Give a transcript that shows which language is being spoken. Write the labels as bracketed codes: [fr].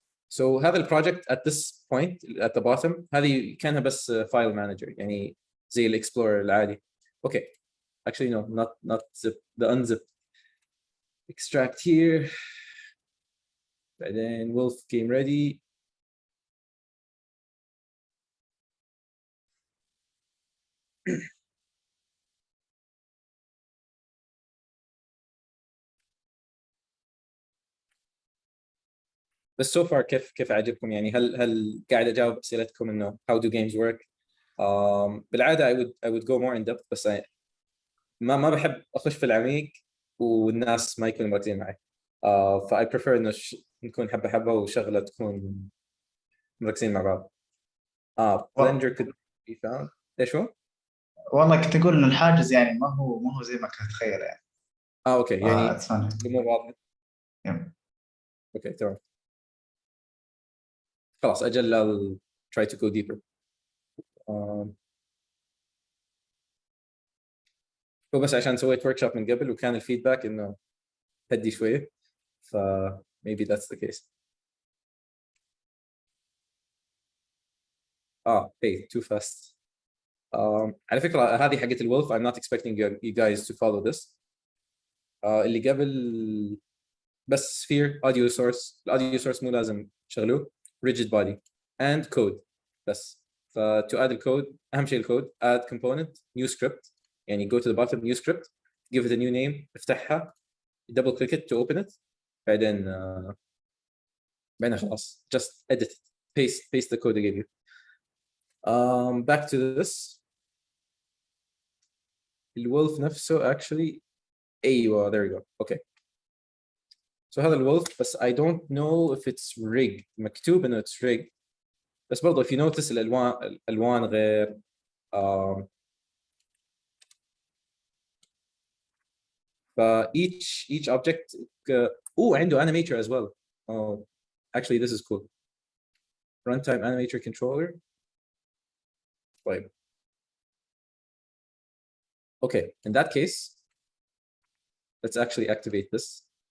[ar] So هذا البروجكت [en] at this point at the bottom [ar] هذه كانها بس file manager يعني زي الاكسبلورر العادي. [en] Okay, actually no, not zip, the unzip. Extract here. [ar] بعدين [en] wolf game ready. [ar] بس so far كيف عجبكم يعني؟ هل قاعد اجاوب اسئلتكم انه [en] how do games work؟ [ar] بالعاده [en] I would go more in depth [ar] بس ما بحب اخش في العميق والناس ما يكونوا مركزين معي. ف [en] I prefer [ar] انه نكون حبه حبه وشغله تكون مركزين مع بعض. [en] Blender could be found. [ar] ايش هو؟ والله كنت اقول ان الحاجز يعني ما هو زي ما كنت اتخيل يعني. اوكي يعني الامور واضحه. اوكي تمام. خلاص اجل [en] I'll try to go deeper. [ar] هو بس عشان سويت ورك شوب من قبل وكان الفيدباك انه هدي شويه ف [en] maybe that's the case. hey too fast. [ar] على فكره هذه حقت الولف [en] I'm not expecting you guys to follow this. [ar] اللي قبل بس sphere audio source. الaudio source مو لازم تشغلوه. [en] rigid body and code بس. ف to add [ar] الكود اهم شيء الكود [en] add component new script يعني go to the bottom new script give it a new name [ar] افتحها [en] double click it to open it [ar] بعدين خلاص [en] just edit it paste the code I gave you. Back to this. [ar] الولف نفسه [en] actually ايوه there you go. Okay, so [ar] هذا الولف بس [en] I don't know if it's rigged. [ar] مكتوب انه [en] it's rigged [ar] بس برضه [en] if you notice [ar] الالوان غير. [en] ف each object [ar] عنده [en] animator as well. Actually this is cool. Runtime animator controller. [ar] طيب. [en] Okay, in that case let's actually activate this.